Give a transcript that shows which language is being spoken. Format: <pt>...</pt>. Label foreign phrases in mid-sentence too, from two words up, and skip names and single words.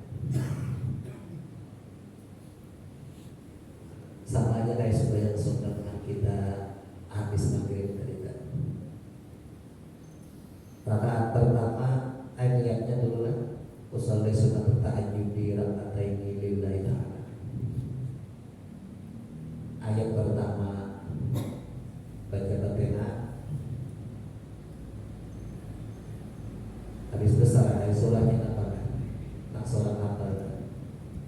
<ms>Sama aja kayak sembahyang sunat yang kita habis maghrib tadi. Rakaat pertama niatnya dulu lah.</ms> <ar>Usolli</ar> <ms>sunat tahajud</ms> <ar>ركعتين لله تعالى.</ar> <ms>Ayat pertama baca Fatihah. Habis besar surahnya apa? Nak surah apa?</ms>